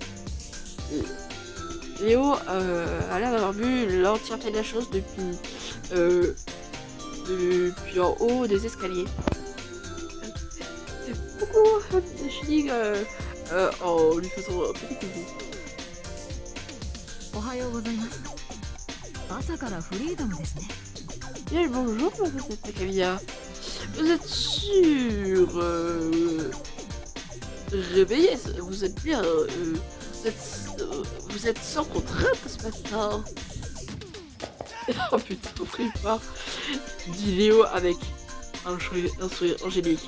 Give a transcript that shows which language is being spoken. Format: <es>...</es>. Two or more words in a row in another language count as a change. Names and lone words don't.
<fr>Léo a l'air d'avoir vu l'entièreté de la chose depuis en haut des escaliers. feeling en lui faisant un petit coucou.</fr> <ja>おはようございます。朝からフリーダムですね。</ja> <fr>Bien le bonjour, mademoiselle Camilla. Vous êtes sûr réveillée, vous êtes bien, vous êtes sans contrainte ce matin. Oh putain, prie pas, dit Léo avec un sourire angélique.</fr>